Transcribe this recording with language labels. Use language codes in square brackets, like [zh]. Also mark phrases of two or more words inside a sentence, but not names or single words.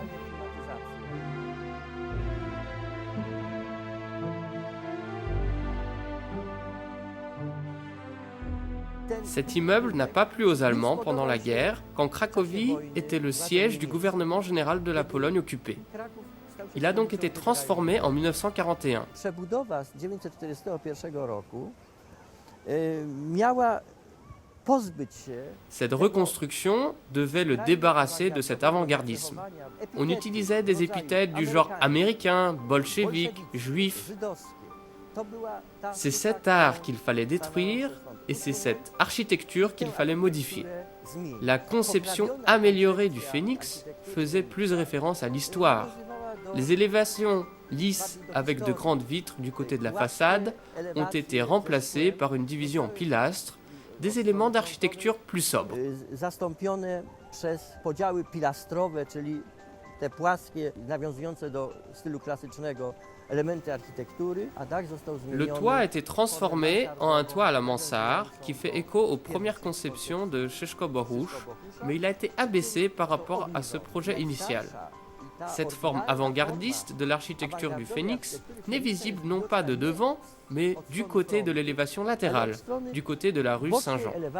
[fr] Cet immeuble n'a pas plu aux Allemands pendant la guerre, quand Cracovie était le siège du gouvernement général de la Pologne occupée. Il a donc été transformé en 1941. [pl] Przebudowa z 1941 roku miała pozbyć się. [fr] Cette reconstruction devait le débarrasser de cet avant-gardisme. On utilisait des épithètes du genre américain, bolchevique, juif. C'est cet art qu'il fallait détruire et c'est cette architecture qu'il fallait modifier. La conception améliorée du Phénix faisait plus référence à l'histoire. Les élévations lisses avec de grandes vitres du côté de la façade ont été remplacées par une division en pilastres, des éléments d'architecture plus sobres. [pl] Zastąpione przez podziały pilastrowe, czyli te płaskie, nawiązujące do stylu klasycznego elementy architektury, a dach został zmieniony. [fr] Le toit a été transformé en un toit à la mansarde qui fait écho aux premières conceptions de Szyszko Bohusz, mais il a été abaissé par rapport à ce projet initial. Cette forme avant-gardiste de l'architecture du Phénix n'est visible non pas de devant, mais du côté de l'élévation latérale, du côté de la rue Saint-Jean.